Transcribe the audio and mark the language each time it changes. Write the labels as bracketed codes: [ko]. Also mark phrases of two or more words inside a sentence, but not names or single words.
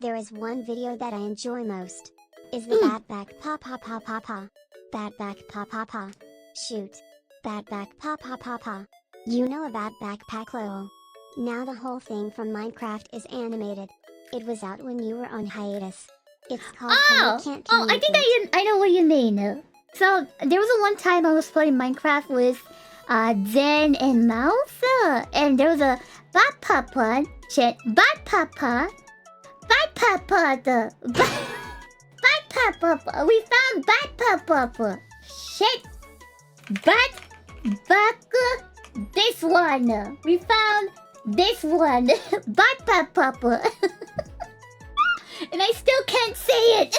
[en] there is one video that I enjoy most. Is the bat back pa pa pa pa pa. Bat back pa pa pa. Shoot. Bat back pa pa pa pa. You know about backpack lol. Now the whole thing from Minecraft is animated. It was out when you were on hiatus. It's called I think I know what you mean. So there was a one time I was playing Minecraft with Zen and Mouse, and there was a bat papa shit bat papa the bat papa. We found bat papa shit bat back this one. We found this one bat papa. And I still can't say it.